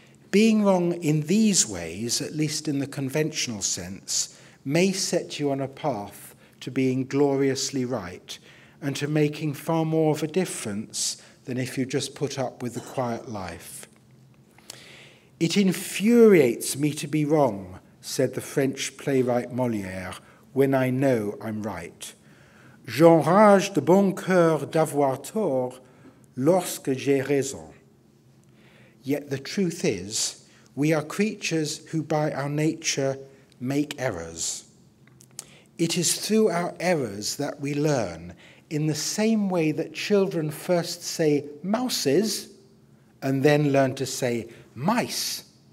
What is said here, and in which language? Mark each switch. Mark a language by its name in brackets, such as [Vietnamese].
[English] Being wrong in these ways, at least in the conventional sense, may set you on a path to being gloriously right and to making far more of a difference than if you just put up with the quiet life. It infuriates me to be wrong, said the French playwright Molière, when I know I'm right. [French] J'enrage de bon cœur d'avoir tort lorsque j'ai raison. [English] Yet the truth is, we are creatures who by our nature make errors. It is through our errors that we learn, in the same way that children first say mouses and then learn to say mice.